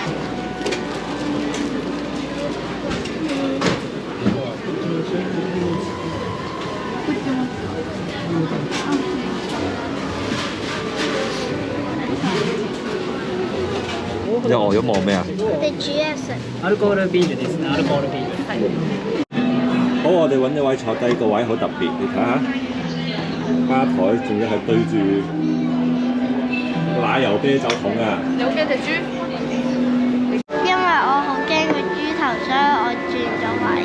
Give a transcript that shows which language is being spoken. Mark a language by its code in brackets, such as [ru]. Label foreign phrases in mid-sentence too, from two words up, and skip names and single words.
[yue] 你餓咗望咩啊？我哋煮嘢食。 [ja] アルコールビールですね。アルコールビール。 [yue] 好，我哋揾一位坐低，個位好特別，你睇下，吧台仲要係對住奶油啤酒桶啊！你好驚隻豬？因為我好驚個豬頭，所以我轉咗位。